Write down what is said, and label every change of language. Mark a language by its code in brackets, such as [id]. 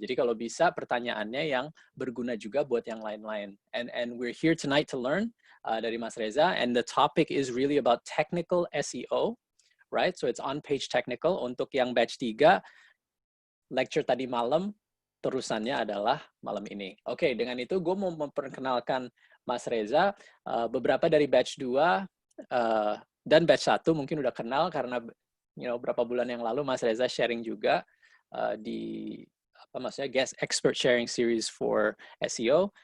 [id] Jadi kalau bisa pertanyaannya yang berguna juga buat yang lain-lain. [en] And we're here tonight to learn [id] dari [en] Mas Reza, and the topic is really about technical SEO, right? So it's on page technical. [id] Untuk yang batch 3, lecture tadi malam, terusannya adalah malam ini. Oke, dengan itu gue mau memperkenalkan Mas Reza. Beberapa dari batch 2 dan batch 1 mungkin udah kenal karena berapa bulan yang lalu Mas Reza sharing juga di [en] guest expert sharing series for SEO.